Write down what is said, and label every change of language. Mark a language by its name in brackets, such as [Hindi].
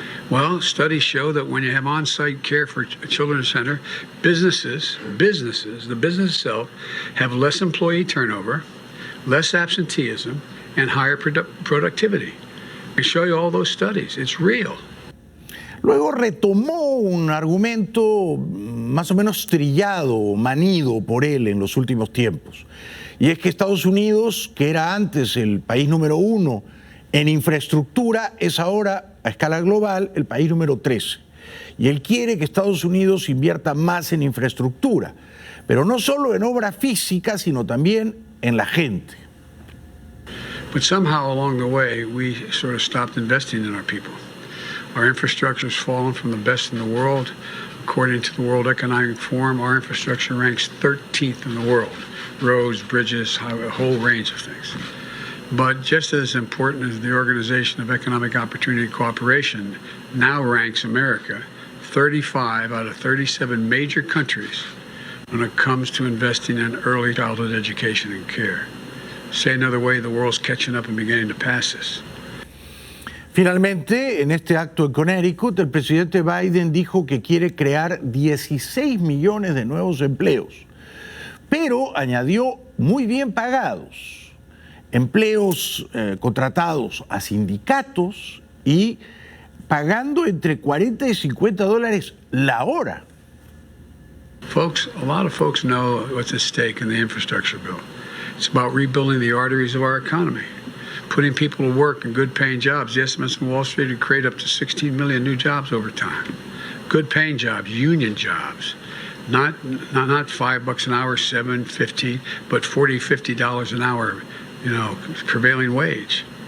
[English] Well, studies show that when you have on-site care for a children's center, businesses, the business itself, have less employee turnover, less absenteeism, and higher productivity. I show you all those studies. It's real. [Spanish] Luego retomó un argumento más o menos trillado, manido por él en los últimos tiempos. Y es que Estados Unidos, que era antes el país número 1 en infraestructura, es ahora a escala global el país número 13. Y él quiere que Estados Unidos invierta más en infraestructura, pero no solo en obra física, sino también en la gente. [English] But somehow along the way, we sort of stopped investing in our people. Our infrastructure has fallen from the best in the world. According to the World Economic Forum, our infrastructure ranks 13th in the world. Roads, bridges, a whole range of things. But just as important as the Organization of Economic Opportunity and Cooperation now ranks America 35 out of 37 major countries when it comes to investing in early childhood education and care. Say another way, the world's catching up and beginning to pass us. [Spanish] Finalmente, en este acto en Connecticut, el presidente Biden dijo que quiere crear 16 millones de nuevos empleos, pero añadió muy bien pagados, empleos contratados a sindicatos y pagando entre $40 y $50 la hora. [English] Folks, a lot of folks know what's at stake in the infrastructure bill. It's about rebuilding the arteries of our economy, putting people to work in good-paying jobs. The estimates from Wall Street would create up to 16 million new jobs over time. Good-paying jobs, union jobs, not $5 an hour, $7, $15, but $40, $50 an hour, prevailing wage.